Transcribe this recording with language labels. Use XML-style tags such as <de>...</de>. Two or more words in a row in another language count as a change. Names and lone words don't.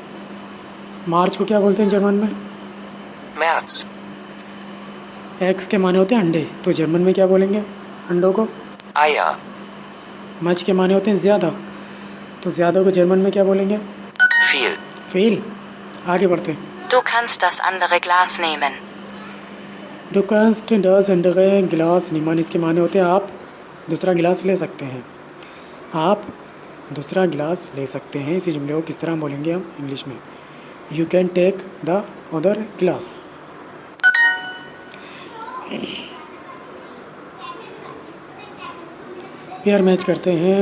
<hi>मार्च को क्या बोलते हैं जर्मन में?</hi> <de>März.</de> <hi>एक्स के माने होते हैं अंडे, तो जर्मन में क्या बोलेंगे अंडों को?</hi> <de>Eier.</de> <hi>मच के माने होते हैं ज़्यादा, तो ज़्यादा को जर्मन में क्या बोलेंगे?</hi> <de>Viel.</de> <hi>फेल। आगे बढ़ते हैं।</hi> <de>Du kannst das andere Glas nehmen. Du kannst das andere Glas nehmen,</de> <hi>इसके माने होते हैं आप दूसरा गिलास ले सकते हैं। आप दूसरा गिलास ले सकते हैं। इसी जुमले को किस तरह बोलेंगे हम इंग्लिश में?</hi> <en>You can take the other glass. pair match</en> <hi>करते हैं।</hi>